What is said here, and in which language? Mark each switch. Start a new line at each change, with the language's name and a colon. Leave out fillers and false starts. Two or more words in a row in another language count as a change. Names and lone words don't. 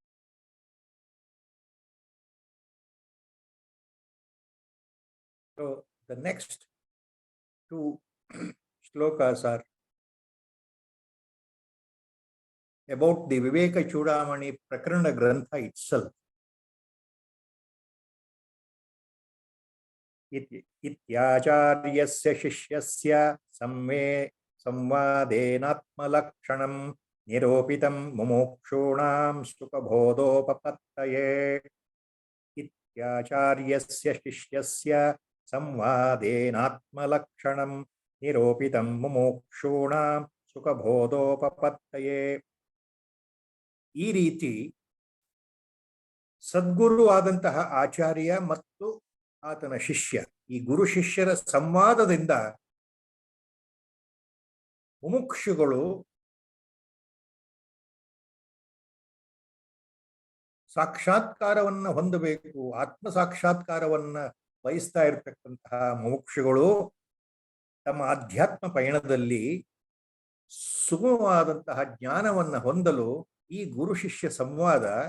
English: So the next two shlokas are about the Viveka Chudamani Prakarana Grantha itself.
Sanskrit: इत्याचार्यस्य शिष्यस्य संवादेनात्मलक्षणं निरूपितं मुमुक्षूणां सुखबोधोपपत्तये. इत्याचार्यस्य शिष्यस्य संवादेनात्मलक्षणं निरूपितं मुमुक्षूणां सुखबोधोपपत्तये.
Kannada: ಈ ರೀತಿ ಸದ್ಗುರು ಆದಂತಹ ಆಚಾರ್ಯ ಮತ್ತು ಆತನ ಶಿಷ್ಯ, ಈ ಗುರು ಶಿಷ್ಯರ ಸಂವಾದದಿಂದ ಮುಮುಕ್ಷುಗಳು ಸಾಕ್ಷಾತ್ಕಾರವನ್ನು ಹೊಂದಬೇಕು, ಆತ್ಮ ಸಾಕ್ಷಾತ್ಕಾರವನ್ನ ಬಯಸ್ತಾ ಇರತಕ್ಕಂತಹ ಮುಮುಕ್ಷುಗಳು ತಮ್ಮ ಆಧ್ಯಾತ್ಮ ಪಯಣದಲ್ಲಿ ಸುಗಮವಾದಂತಹ ಜ್ಞಾನವನ್ನು ಹೊಂದಲು ಈ ಗುರು ಶಿಷ್ಯ ಸಂವಾದ,